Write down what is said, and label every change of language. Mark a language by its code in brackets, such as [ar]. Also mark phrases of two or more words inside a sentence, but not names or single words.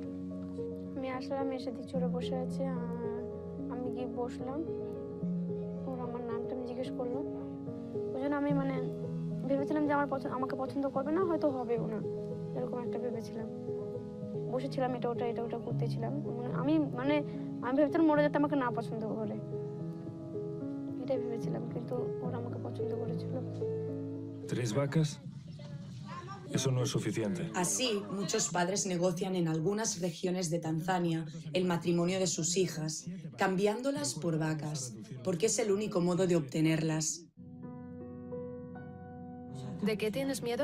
[bn] আমি আসলাম, এসে দেখছি ওরা বসে আছে, আমি গিয়ে বসলাম, ওরা আমার নামটা আমি জিজ্ঞেস করলো, ওই জন্য আমি মানে ভেবেছিলাম যে আমাকে পছন্দ করবে না, হয়তো হবেও না, এরকম একটা ভেবেছিলাম। বসেছিলাম এটা ওটা করতেছিলাম, আমি ভেবেছিলাম ওরা যাতে আমাকে না পছন্দ করে, এটাই ভেবেছিলাম, কিন্তু ওরা আমাকে পছন্দ করেছিল। [es] 3 vacas, eso no es suficiente. Así, muchos padres negocian en algunas regiones de Tanzania el matrimonio de sus hijas, cambiándolas por vacas, porque es el único modo de obtenerlas. ¿De qué tienes miedo?